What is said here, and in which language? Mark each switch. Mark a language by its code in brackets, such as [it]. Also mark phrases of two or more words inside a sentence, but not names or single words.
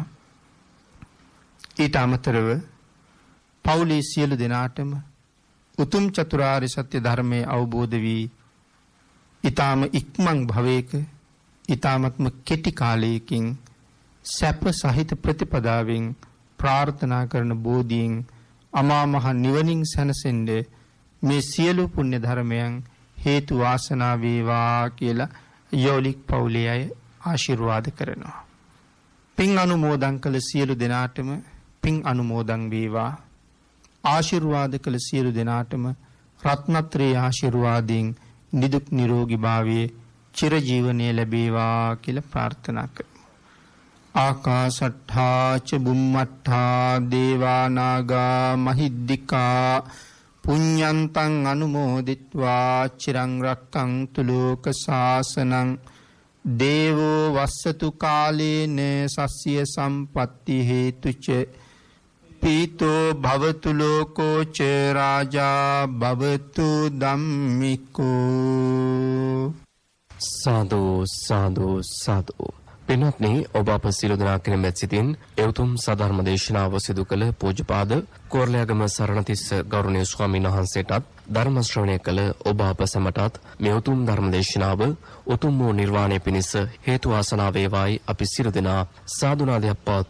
[si] ඊට අමතරව පවුලේ සියලු දෙනාටම උතුම් චතුරාර්ය සත්‍ය ධර්මයේ අවබෝධ වී ඊ타ම ඉක්මන් භවයක ඊ타මත්ම කෙටි කාලයකින් සැප සහිත ප්‍රතිපදාවෙන් ප්‍රාර්ථනා කරන බෝධියෙන් අමා මහ නිවනින් සැනසෙන්න මේ සියලු පුණ්‍ය ධර්මයන් හේතු වාසනා වේවා කියලා යෝලික් පවුලේ අය ආශිර්වාද කරනවා. පින් අනුමෝදන් කළ සියලු දෙනාටම පින් අනුමෝදන් වේවා. ආශිර්වාද කළ සියලු දෙනාටම රත්නත්‍රේ ආශිර්වාදයෙන් නිදුක් නිරෝගී භාවයේ චිරජීවනයේ ලැබේවා කියලා ප්‍රාර්ථනා කරමු. [pi] ආකාශට්ඨා ච බුම්මට්ඨා දේවා නාග මහිද්దికා පුඤ්ඤන්තං අනුමෝදිත්වා චිරං රක්ඛන්තු ලෝක ශාසනං දේවෝ වස්සතු කාලේන සස්්‍ය සම්පatti හේතුච පීතෝ භවතු ලෝකෝ ච රාජා භවතු ධම්මිකෝ. [si] සාදු සාදු සාදු. පින්වත්නි, ඔබ අප සියලු දෙනා කෙරෙහි මෙත් සිතින් එවතුම් සද්ධර්ම දේශනාව සිදු කළ පූජ්‍යපාද කෝරළයාගම සරණතිස්ස ගෞරවනීය ස්වාමීන් වහන්සේටත් ධර්ම ශ්‍රවණය කළ ඔබ අප සැමටත් මේ උතුම් ධර්ම දේශනාව උතුම් වූ නිර්වාණය පිණිස හේතු වාසනා වේවායි අපි සියලු දෙනා සාදුනාදයක් පවත්වමු.